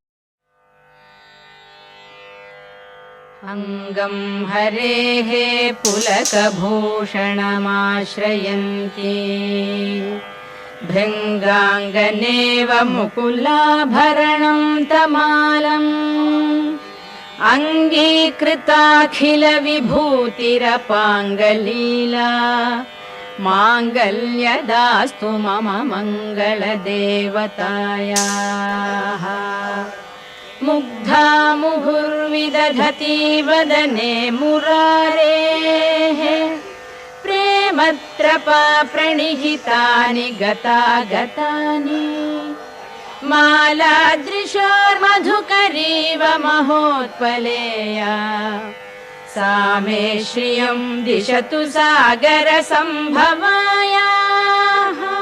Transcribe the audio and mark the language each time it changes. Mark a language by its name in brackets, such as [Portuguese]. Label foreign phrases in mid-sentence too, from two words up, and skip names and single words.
[Sanskrit] अङ्गं हरेः पुलकभूषणमाश्रयन्ती भृङ्गाङ्गनेव मुकुलाभरणं तमालम् अङ्गीकृताखिलविभूतिरपाङ्गलीला माङ्गल्यदास्तु मम मङ्गलदेवतायाः. मुग्धा मुहुर्विदधाति वदने मुरारेः प्रेमत्रपा प्रणिहितानि गतागतानि मालादृशोर्मधुकरीव महोत्पलेया सा मे श्रियं दिशतु सागरसम्भवायाः.